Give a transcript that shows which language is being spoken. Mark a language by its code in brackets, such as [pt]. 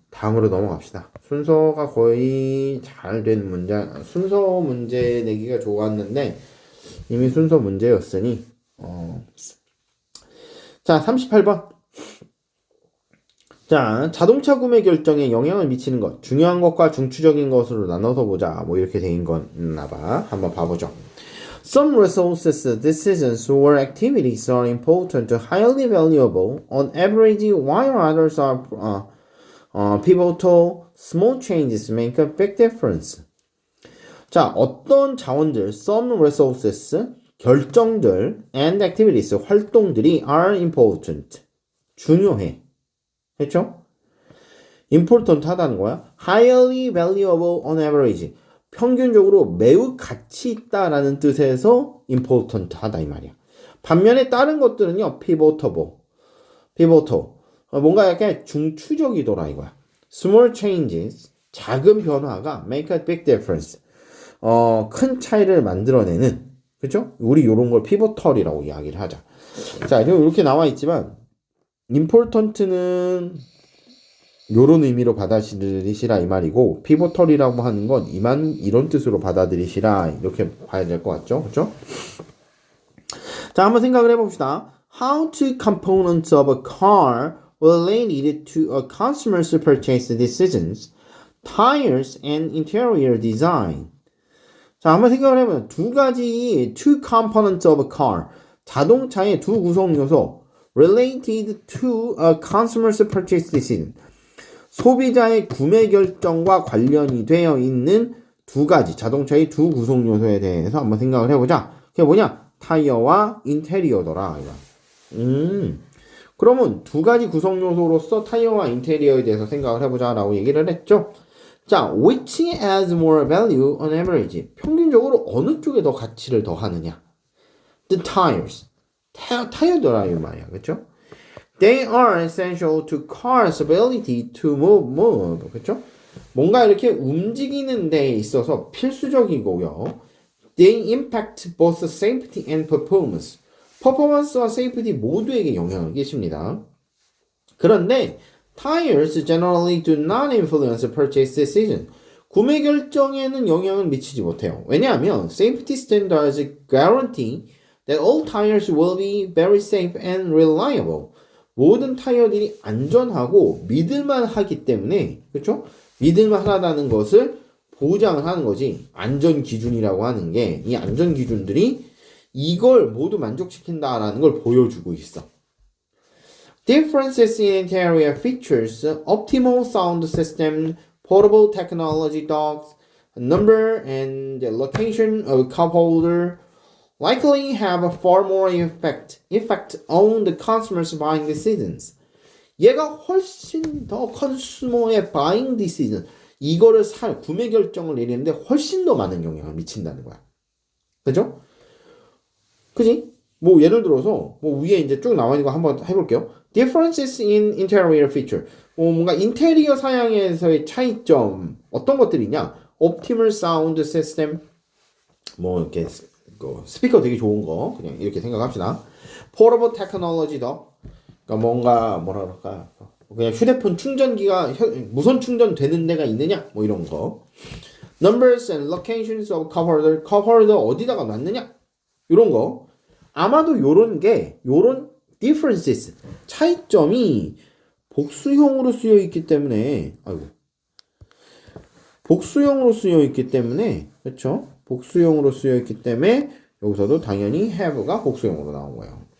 [ko] 다음으로 넘어갑시다. 순서가 거의 잘 된 문제, 순서 문제 내기가 좋았는데 이미 순서 문제였으니 자 38번 자 자동차 구매 결정에 영향을 미치는 것 중요한 것과 중추적인 것으로 나눠서 보자 이렇게 돼 있는 거나봐. 한번 봐보죠. [en] Some resources, decisions, or activities are important, highly valuable on average, while others are pivotal, small changes make a big difference. [ko] 자, 어떤 자원들, [en] some resources, [ko] 결정들, [en] and activities, [ko] 활동들이 [en] are important, [ko] 중요해. 했죠? important 하다는 거야. [en] highly valuable on average, [ko] 평균적으로 매우 가치 있다라는 뜻에서 important 하다 이 말이야. 반면에 다른 것들은요, pivotal, 뭔가 약간 중추적이더라 이거야. [en] Small changes, [ko] 작은 변화가 [en] make a big difference. [ko] 큰 차이를 만들어내는, 그죠? 우리 요런 걸 pivotal이라고 이야기를 하자. 자, 이렇게 나와 있지만 important는 요런 의미로 받아들이시라 이 말이고 pivotal이라고 하는 건 이런 뜻으로 받아들이시라 이렇게 봐야 될 것 같죠? 그죠? 자, 한번 생각을 해봅시다. [en] How two components of a car related to a customer's purchase decisions, tires and interior design. [ko] 자, 한번 생각을 해보면 두 가지 [en] two components of a car, [ko] 자동차의 두 구성 요소 [en] related to a consumer's purchase decision, [ko] 소비자의 구매 결정과 관련이 되어 있는 두 가지 자동차의 두 구성 요소에 대해서 한번 생각을 해보자. 그게 뭐냐? 타이어와 인테리어더라. 그러면 두 가지 구성 요소로서 타이어와 인테리어에 대해서 생각을 해보자라고 얘기를 했죠. [en] 자, which adds more value on average? [ko] 평균적으로 어느 쪽에 더 가치를 더하느냐? [en] The tires. [ko] 타이어더라 이 말이야, 그렇죠? [en] They are essential to cars' ability to move. [ko] 그렇죠? 뭔가 이렇게 움직이는 데 있어서 필수적이고요. [en] They impact both safety and performance. [ko] 퍼포먼스와 세이프티 모두에게 영향을 끼칩니다. 그런데 [en] tires generally do not influence purchase decision. [ko] 구매 결정에는 영향을 미치지 못해요. 왜냐하면 [en] safety standards guarantee that all tires will be very safe and reliable. [ko] 모든 타이어들이 안전하고 믿을만하기 때문에, 그렇죠? 믿을만하다는 것을 보장을 하는 거지. 안전 기준이라고 하는 게 이 안전 기준들이 이걸 모두 만족시킨다라는 걸 보여주고 있어. [en] Differences in interior features, optimal sound system, portable technology docks, number and the location of cup holder likely have a far more effect on the consumer's buying decisions. [ko] 얘가 훨씬 더 컨슈머의 [en] buying decision, [ko] 이거를 구매 결정을 내리는데 훨씬 더 많은 영향을 미친다는 거야. 그죠? 그지? 뭐 예를 들어서 뭐 위에 이제 쭉 나와 있는 거 한번 해볼게요. [en] Differences in interior feature. [ko] 뭔가 인테리어 사양에서의 차이점 어떤 것들이냐? [en] Optimal sound system. [ko] 뭐 이렇게 스피커 되게 좋은 거 그냥 이렇게 생각합시다. Portable technology도 그러니까 뭔가 뭐라 그럴까? 그냥 휴대폰 충전기가 무선 충전되는 데가 있느냐? 뭐 이런 거. [en] Numbers and locations of cup holder [ko] 어디다가 놨느냐? 이런 거. 아마도 요런 differences, 차이점이 복수형으로 쓰여 있기 때문에, 복수형으로 쓰여 있기 때문에, 그렇죠? 복수형으로 쓰여 있기 때문에 여기서도 당연히 have가 복수형으로 나온 거예요.